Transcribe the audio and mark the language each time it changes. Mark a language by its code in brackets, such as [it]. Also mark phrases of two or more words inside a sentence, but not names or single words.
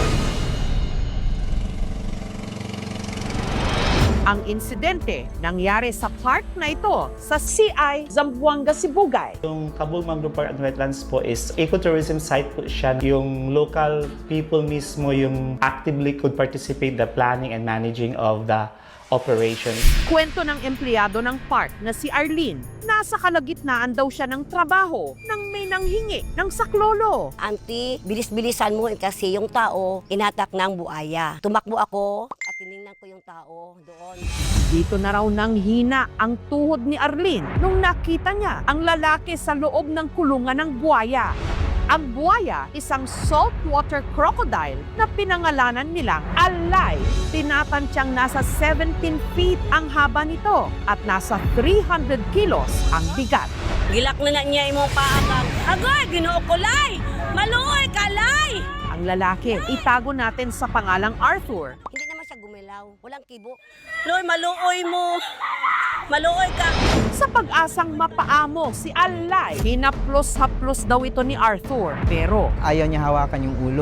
[tl] Ang insidente nangyari sa park na ito sa CI Zamboanga, Sibugay. Yung Cabul Mangrove Park and Wetlands po is [en] ecotourism site [tl] po siya. [en] Yung local people [tl] mismo yung [en] actively could participate the planning and managing of the operation. [tl] Kwento ng empleyado ng park na si Arlene, nasa kalagitnaan daw siya ng trabaho nang may nanghingi ng saklolo. Auntie, bilis-bilisan mo kasi yung tao inatak ng buaya. Tumakbo ako at tiningnan ko yung tao doon. Dito na raw nang hina ang tuhod ni Arlene nung nakita niya ang lalaki sa loob ng kulungan ng buwaya. Ang buwaya, isang [en] saltwater crocodile [tl] na pinangalanan nilang Alay. Tinatansyang nasa 17 feet ang haba nito at nasa 300 kilos ang bigat. [ceb] Gilak na niya imong paakang. Agoy, Ginoo ko, lay! Maluoy ka, lay! [tl] Ang lalaki, itago natin sa pangalang Arthur. Hindi naman siya gumilaw. Walang kibo. [ceb] Lord, maluoy mo. Maluoy ka. [tl] Sa pag-asang mapaamo si Alay, hinaplos-haplos daw ito ni Arthur. Pero Ayaw niya hawakan yung ulo.